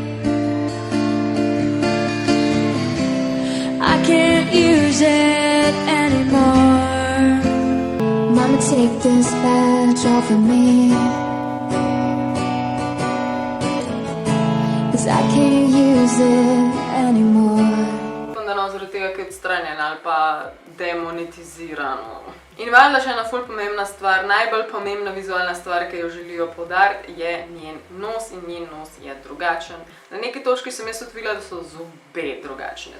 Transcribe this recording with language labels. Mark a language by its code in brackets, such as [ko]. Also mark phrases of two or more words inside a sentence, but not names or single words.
[en] I can't use it anymore. Mama, take this badge off of me, 'cause I can't use it anymore. [sl] Da cenzurirano zaradi tega, ker je odstranjeno ali pa demonetizirano. In valjda še ena ful pomembna stvar, najbolj pomembna vizualna stvar, ki jo želijo poudariti, je njen nos in njen nos je drugačen. Na neki točki sem jaz odvila, da so zobe drugačne.